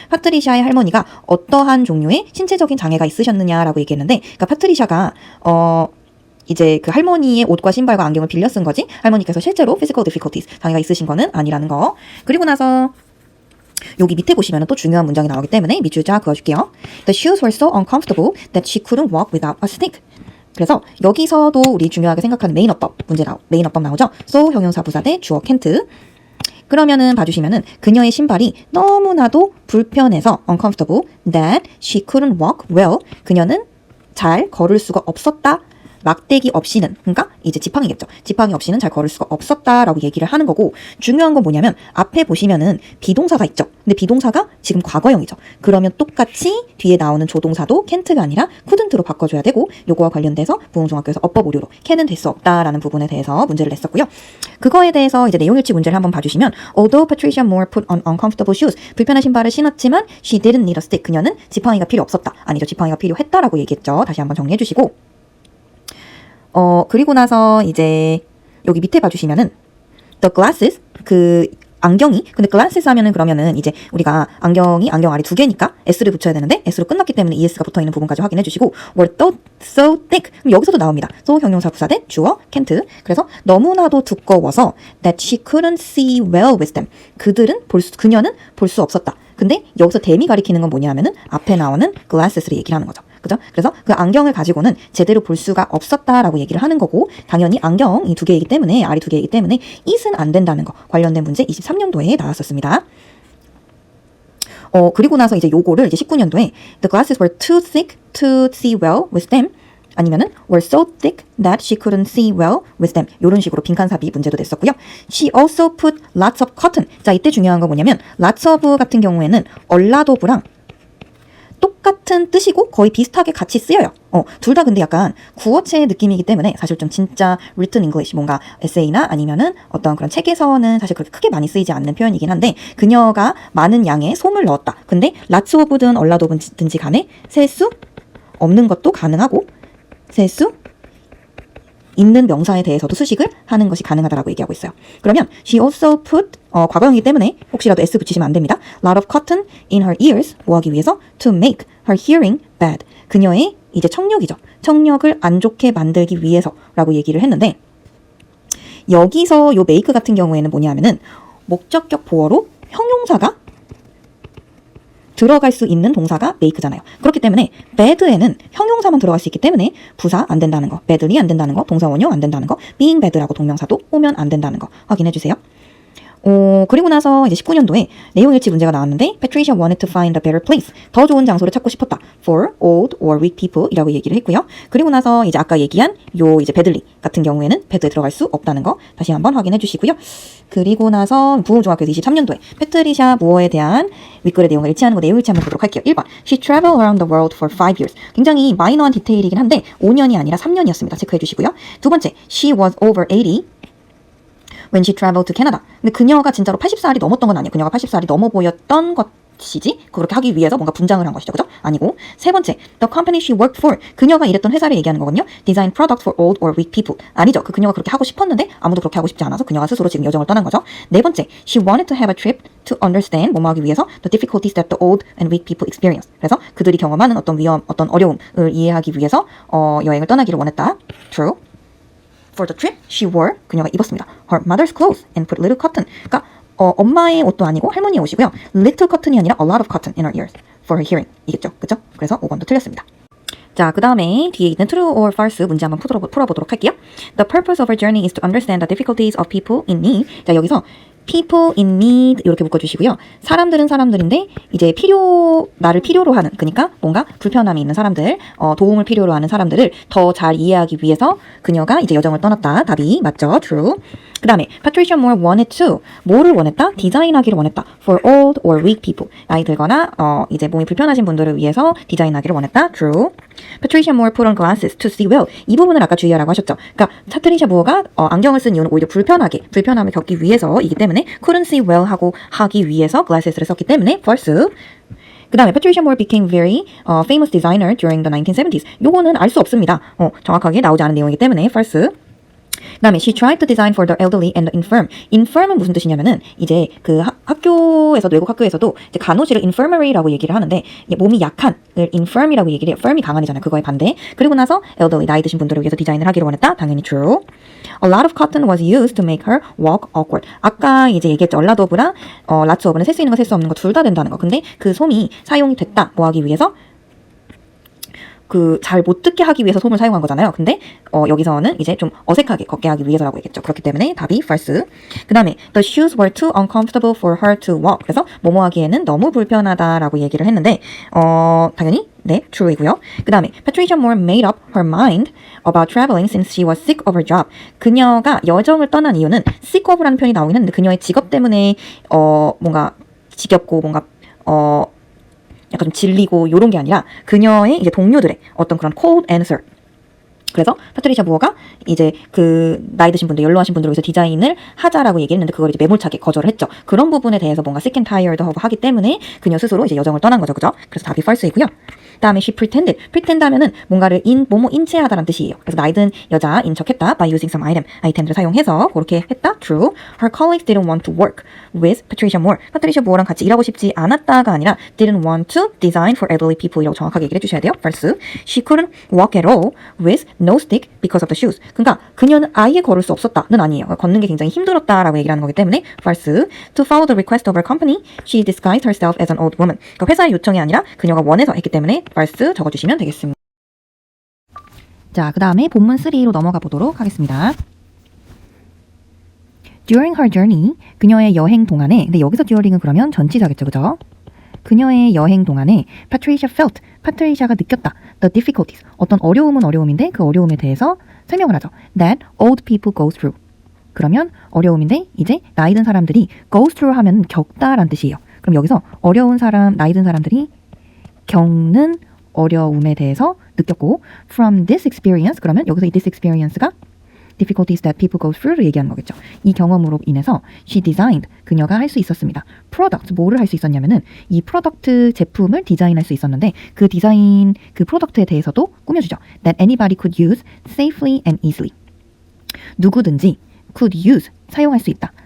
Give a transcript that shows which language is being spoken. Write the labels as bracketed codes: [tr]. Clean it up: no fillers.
[ko] 파트리샤의 할머니가 어떠한 종류의 신체적인 장애가 있으셨느냐라고 얘기했는데 그러니까 파트리샤가 이제 그 할머니의 옷과 신발과 안경을 빌려 쓴 거지 할머니께서 실제로 [en] physical difficulties [ko] 장애가 있으신 거는 아니라는 거. 그리고 나서 여기 밑에 보시면 또 중요한 문장이 나오기 때문에 밑줄 쫙 그어줄게요. [en] The shoes were so uncomfortable that she couldn't walk without a stick. [ko] 그래서 여기서도 우리 중요하게 생각하는 메인어법 메인어법 나오죠. so 형용사 부사 대 주어 can't. 그러면은 봐주시면은 그녀의 신발이 너무나도 불편해서 [en] uncomfortable that she couldn't walk well. [ko] 그녀는 잘 걸을 수가 없었다. 막대기 없이는, 그러니까 이제 지팡이겠죠. 지팡이 없이는 잘 걸을 수가 없었다라고 얘기를 하는 거고 중요한 건 뭐냐면 앞에 보시면은 비동사가 있죠. 근데 비동사가 지금 과거형이죠. 그러면 똑같이 뒤에 나오는 조동사도 can't가 아니라 couldn't로 바꿔줘야 되고 요거와 관련돼서 부흥중학교에서 어법 오류로 can은 될 수 없다라는 부분에 대해서 문제를 냈었고요. 그거에 대해서 이제 내용일치 문제를 한번 봐주시면 [en] Although Patricia Moore put on uncomfortable shoes, [ko] 불편한 신발을 신었지만 [en] she didn't need a stick. [ko] 그녀는 지팡이가 필요 없었다. 아니죠. 지팡이가 필요했다라고 얘기했죠. 다시 한번 정리해 주시고 그리고 나서 이제 여기 밑에 봐주시면은 the glasses, 그 안경이, 근데 glasses 하면은 그러면은 이제 우리가 안경 아래 두 개니까 s를 붙여야 되는데 s로 끝났기 때문에 es가 붙어 있는 부분까지 확인해 주시고 [en] were so thick. [ko] 그럼 여기서도 나옵니다. so 형용사 부사 대 주어 can't. 그래서 너무나도 두꺼워서 [en] that she couldn't see well with them. [ko] 그녀는 볼 수 없었다. 근데 여기서 them이 가리키는 건 뭐냐 하면은 앞에 나오는 glasses를 얘기를 하는 거죠. 그죠? 그래서 그 안경을 가지고는 제대로 볼 수가 없었다라고 얘기를 하는 거고 당연히 안경이 두 개이기 때문에 알이 두 개이기 때문에 it은 안 된다는 거 관련된 문제 23년도에 나왔었습니다. 그리고 나서 이제 요거를 이제 19년도에 [en] the glasses were too thick to see well with them [ko] 아니면은 were so thick that she couldn't see well with them 이런 식으로 빈칸삽입 문제도 냈었고요. [en] She also put lots of cotton. [ko] 자, 이때 중요한 건 뭐냐면 lots of 같은 경우에는 얼라도브랑 똑같은 뜻이고 거의 비슷하게 같이 쓰여요. 둘 다 근데 약간 구어체 느낌이기 때문에 사실 좀 진짜 [en] written English, [ko] 뭔가 에세이나 아니면은 어떤 그런 책에서는 사실 그렇게 크게 많이 쓰이지 않는 표현이긴 한데, 그녀가 많은 양의 솜을 넣었다. 근데 lots of든 a lot of든지 간에 셀 수 없는 것도 가능하고 셀 수 있는 명사에 대해서도 수식을 하는 것이 가능하다라고 얘기하고 있어요. 그러면 [en] she also put, [ko] 과거형이기 때문에 혹시라도 s 붙이시면 안 됩니다. [en] lot of cotton in her ears, [ko] 뭐 하기 위해서? [en] to make her hearing bad. [ko] 그녀의 이제 청력이죠. 청력을 안 좋게 만들기 위해서라고 얘기를 했는데, 여기서 요 make 같은 경우에는 뭐냐면은 목적격 보어로 형용사가 들어갈 수 있는 동사가 make잖아요. 그렇기 때문에 bad에는 형용사만 들어갈 수 있기 때문에 부사 안 된다는 거, badly 안 된다는 거, 동사 원형 안 된다는 거, being bad라고 동명사도 오면 안 된다는 거 확인해 주세요. 그리고 나서 이제 19년도에 내용일치 문제가 나왔는데, [en] Patricia wanted to find a better place. [ko] 더 좋은 장소를 찾고 싶었다. [en] For old or weak people [ko] 이라고 얘기를 했고요. 그리고 나서 이제 아까 얘기한 요 이제 badly 같은 경우에는 bad에 들어갈 수 없다는 거 다시 한번 확인해 주시고요. 그리고 나서 부흥중학교에서 23년도에 패트리샤 무어에 대한 윗글의 내용을 일치하는 거 내용일치 한번 보도록 할게요. [en] 1번 She traveled around the world for 5 years. [ko] 굉장히 마이너한 디테일이긴 한데 5년이 아니라 3년이었습니다. 체크해 주시고요. [en] 두 번째 She was over 80 when she traveled to Canada. [ko] 근데 그녀가 진짜로 80살이 넘었던 건 아니에요. 그녀가 80살이 넘어 보였던 것이지 그렇게 하기 위해서 뭔가 분장을 한 것이죠. 그죠? 아니고. 세 번째, [en] the company she worked for. [ko] 그녀가 일했던 회사를 얘기하는 거거든요. [en] Design products for old or weak people. [ko] 아니죠. 그녀가 그렇게 하고 싶었는데 아무도 그렇게 하고 싶지 않아서 그녀가 스스로 지금 여정을 떠난 거죠. 네 번째, [en] she wanted to have a trip to understand, [ko] 뭐뭐 하기 위해서 [en] the difficulties that the old and weak people experience. [ko] 그래서 그들이 경험하는 어떤 위험, 어떤 어려움을 이해하기 위해서 여행을 떠나기를 원했다. [en] True. For the trip, she wore, [ko] 그녀가 입었습니다. [en] her mother's clothes and put little cotton. [ko] 그러니까 엄마의 옷도 아니고 할머니의 옷이고요. [en] little cotton [ko] 이 아니라 [en] a lot of cotton in her ears for her hearing. [ko] 이겠죠? 그죠? 그래서 5번도 틀렸습니다. 자, 그 다음에 뒤에 있는 [en] true or false [ko] 문제 한번 풀어보도록 할게요. [en] The purpose of her journey is to understand the difficulties of people in need. [ko] 자, 여기서 people in need 이렇게 묶어주시고요. 사람들은 사람들인데 이제 나를 필요로 하는, 그러니까 뭔가 불편함이 있는 사람들, 도움을 필요로 하는 사람들을 더 잘 이해하기 위해서 그녀가 이제 여정을 떠났다. 답이 맞죠? True. 그 다음에 [en] Patricia Moore wanted to, [ko] 뭐를 원했다? 디자인하기를 원했다. [en] For old or weak people. [ko] 나이 들거나 이제 몸이 불편하신 분들을 위해서 디자인하기를 원했다. [en] True. Patricia Moore put on glasses to see well. [ko] 이 부분을 아까 주의하라고 하셨죠. 그러니까 파트리샤 무어가 안경을 쓴 이유는 오히려 불편함을 겪기 위해서이기 때문에 [en] couldn't see well [ko] 하고 하기 위해서 glasses를 썼기 때문에 false. [en] 그 다음에 Patricia Moore became very famous designer during the 1970s. [ko] 요거는 알 수 없습니다. 정확하게 나오지 않은 내용이기 때문에 false. [en] 그 다음에 she tried to design for the elderly and the infirm. [ko] infirm은 무슨 뜻이냐면은 이제 그 학교에서도, 외국 학교에서도 이제 간호실을 infirmary라고 얘기를 하는데 몸이 약한을 infirm이라고 얘기를 해요. firm이 강한이잖아요. 그거의 반대. 그리고 나서 elderly, 나이 드신 분들을 위해서 디자인을 하기를 원했다. 당연히 true. [en] A lot of cotton was used to make her walk awkward. [ko] 아까 이제 얘기했죠. a lot of랑 lots of는 셀 수 있는 거 셀 수 없는 거 둘 다 된다는 거. 근데 그 솜이 사용이 됐다. 뭐 하기 위해서? 잘 못 듣게 하기 위해서 솜을 사용한 거잖아요. 근데 여기서는 이제 좀 어색하게 걷게 하기 위해서라고 얘기했죠. 그렇기 때문에 답이 false. [en] 그 다음에 the shoes were too uncomfortable for her to walk. [ko] 그래서 뭐뭐 하기에는 너무 불편하다라고 얘기를 했는데 당연히 네, true이고요. [en] 그 다음에 Patricia Moore made up her mind about traveling since she was sick of her job. [ko] 그녀가 여정을 떠난 이유는 sick of라는 표현이 나오긴 했는데 그녀의 직업 때문에 뭔가 지겹고 뭔가 약간 좀 질리고 요런 게 아니라 그녀의 이제 동료들의 어떤 그런 [en] cold answer. [ko] 그래서 파트리샤 무어가 이제 그 나이 드신 분들, 연로하신 분들을 위해서 디자인을 하자라고 얘기했는데 그걸 이제 매몰차게 거절을 했죠. 그런 부분에 대해서 뭔가 [en] sick and tired [ko] 하기 때문에 그녀 스스로 이제 여정을 떠난 거죠. 그죠? 그래서 답이 false이고요. 다음에 she pretend 하면은 뭔가를 뭐뭐 인체하다라는 뜻이에요. 그래서 나이 든 여자인 척했다. [en] by using some [ko] 아이템들을 사용해서 그렇게 했다. [en] True. Her colleagues didn't want to work with Patricia Moore. [ko] 파트리샤 무어랑 같이 일하고 싶지 않았다가 아니라 [en] didn't want to design for elderly people [ko] 이라고 정확하게 얘기를 해주셔야 돼요. [en] False. She couldn't walk at all with no stick because of the shoes. [ko] 그러니까 그녀는 아예 걸을 수 없었다는 아니에요. 걷는 게 굉장히 힘들었다라고 얘기를 하는 거기 때문에 false. [en] To follow the request of her company, she disguised herself as an old woman. [ko] 그러니까 회사의 요청이 아니라 그녀가 원해서 했기 때문에 false 적어주시면 되겠습니다. 자, 그 다음에 본문 3로 넘어가 보도록 하겠습니다. During her journey, 그녀의 여행 동안에, 근데 여기서 during은 그러면 전치사겠죠, 그죠? 그녀의 여행 동안에 [en] Patricia felt, [ko] 파트리샤가 느꼈다. [en] The difficulties, [ko] 어떤 어려움은 어려움인데 그 어려움에 대해서 설명을 하죠. [en] That old people go through. [ko] 그러면 어려움인데 이제 나이 든 사람들이 go through 하면 겪다라는 뜻이에요. 그럼 여기서 어려운 사람, 나이 든 사람들이 겪는 어려움에 대해서 느꼈고 [en] from this experience [ko] 그러면 여기서 이 this experience가 difficulties that people go through를 얘기하는 거겠죠. 이 경험으로 인해서 [en] she designed [ko] 그녀가 할 수 있었습니다. product 뭐를 할 수 있었냐면은 이 프로덕트 제품을 디자인할 수 있었는데 그 디자인 그 프로덕트에 대해서도 꾸며주죠. [en] that anybody could use safely and easily [ko] 누구든지 [en] could use [ko] 사용할 수 있다.